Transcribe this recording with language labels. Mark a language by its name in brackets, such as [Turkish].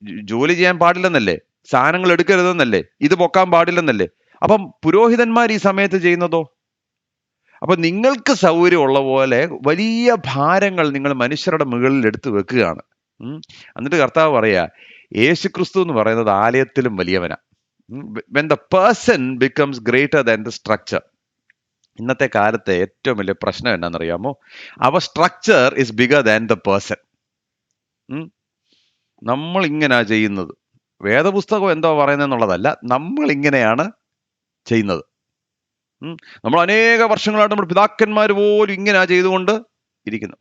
[Malayalam] ജോലി ചെയ്യാൻ പാടില്ലെന്നല്ലേ, സാധനങ്ങൾ എടുക്കരുതെന്നല്ലേ, ഇത് പൊക്കാൻ പാടില്ലെന്നല്ലേ? അപ്പം പുരോഹിതന്മാർ ഈ സമയത്ത് ചെയ്യുന്നതോ? അപ്പൊ നിങ്ങൾക്ക് സൗകര്യമുള്ള പോലെ വലിയ ഭാരങ്ങൾ നിങ്ങൾ മനുഷ്യരുടെ മുകളിൽ എടുത്തു വെക്കുകയാണ്. എന്നിട്ട് കർത്താവ് പറയാ, യേശു ക്രിസ്തു എന്ന് പറയുന്നത് ആലയത്തിലും വലിയവനാ. [English] when the person becomes greater than the structure. [Malayalam] ഇന്നത്തെ കാലത്തെ ഏറ്റവും വലിയ പ്രശ്നം എന്നാണെന്നറിയാമോ? അവർ [English] Structure is bigger than the person. [Malayalam] നമ്മൾ ഇങ്ങനെയാ ചെയ്യുന്നത്. വേദപുസ്തകം എന്തോ പറയുന്നതെന്നുള്ളതല്ല, നമ്മൾ ഇങ്ങനെയാണ് ചെയ്യുന്നത്. നമ്മൾ അനേക വർഷങ്ങളായിട്ട് നമ്മുടെ പിതാക്കന്മാർ പോലും ഇങ്ങനെയാ ചെയ്തുകൊണ്ട് ഇരിക്കുന്നത്.